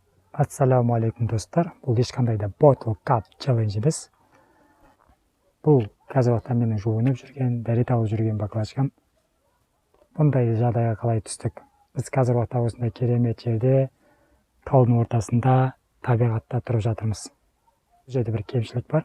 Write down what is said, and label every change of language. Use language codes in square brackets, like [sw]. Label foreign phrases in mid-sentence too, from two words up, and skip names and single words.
[kk] Ассаламу алейкум достар. Бұл ешқандай да [en] bottle cup challenge [kk] емес. Бұл қазір уақытта менің жуынып жүрген, дәрет алып жүрген баклажкам. Бұндай жағдайға қалай түстік? Біз қазір уақытта осындай керемет жерде, таудың ортасында, табиғатта тұрып жатырмыз. Бұл жерде бір кемшілік бар.